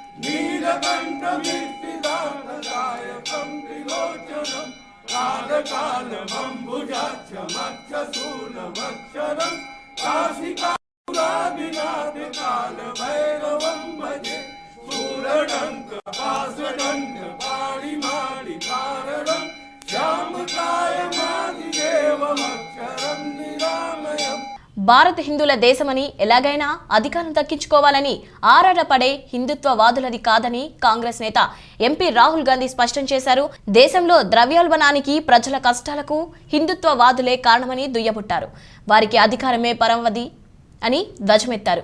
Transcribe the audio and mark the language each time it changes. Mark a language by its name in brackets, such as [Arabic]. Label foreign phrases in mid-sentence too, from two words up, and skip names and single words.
[Sanskrit] नीलकण्ठमिष्टिदानदायकं त्रिलोचनं कालकालमम्बुजाक्षमक्षशूलमक्षरं काशिकापुरादिनाथकालभैरवं भजे शूलडङ्कपाशदण्डपाणिमाणिकारणं श्यामकायमादिदेवमक्षरं निरामयम्. [Telugu] భారత్ హిందువుల దేశమని, ఎలాగైనా అధికారం దక్కించుకోవాలని ఆరాటపడే హిందుత్వవాదులది కాదని కాంగ్రెస్ నేత ఎంపీ రాహుల్ గాంధీ స్పష్టం చేశారు. దేశంలో ద్రవ్యోల్బణానికి, ప్రజల కష్టాలకు హిందుత్వవాదులే కారణమని దుయ్యబుట్టారు. వారికి అధికారమే పరమవది అని ధ్వజమెత్తారు.